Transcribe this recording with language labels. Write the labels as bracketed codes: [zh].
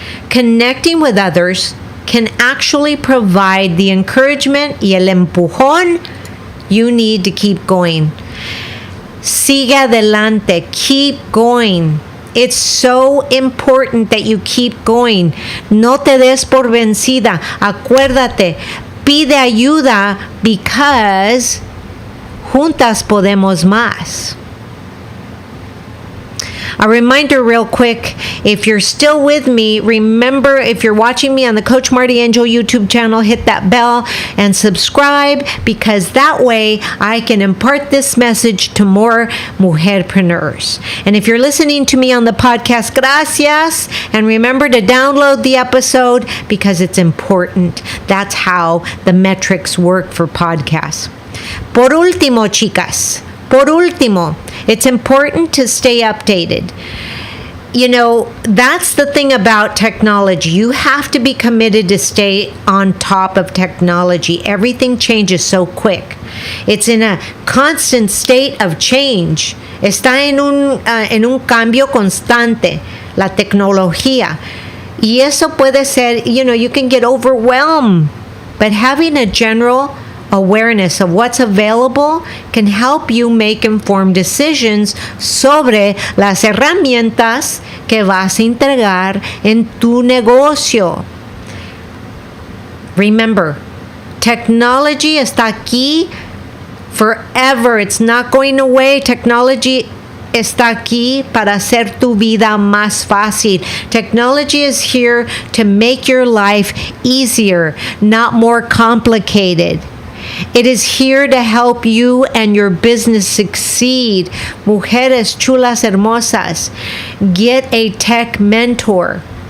[en] Connecting with others can actually provide the encouragement [es] y el empujón [en] you need to keep going. [es] Sigue adelante. [en] Keep going. It's so important that you keep going. [es] No te des por vencida. Acuérdate, pide ayuda because juntas podemos más. [en] A reminder real quick, if you're still with me, remember, if you're watching me on the Coach MartiAngel YouTube channel, hit that bell and subscribe, because that way I can impart this message to more mujerpreneurs. And if you're listening to me on the podcast, gracias. And remember to download the episode because it's important. That's how the metrics work for podcasts. [es] Por último, chicas. Por último, [en] it's important to stay updated. You know, that's the thing about technology. You have to be committed to stay on top of technology. Everything changes so quick. It's in a constant state of change. [es] Está en un cambio constante, la tecnología. Y eso puede ser, [en] you can get overwhelmed. But having a general awareness of what's available can help you make informed decisions [es] sobre las herramientas que vas a integrar en tu negocio. [en] Remember, technology [es] está aquí [en] forever. It's not going away. [es] Technology está aquí para hacer tu vida más fácil. [en] Technology is here to make your life easier, not more complicated. It is here to help you and your business succeed. [es] Mujeres chulas hermosas, [en] get a tech mentor.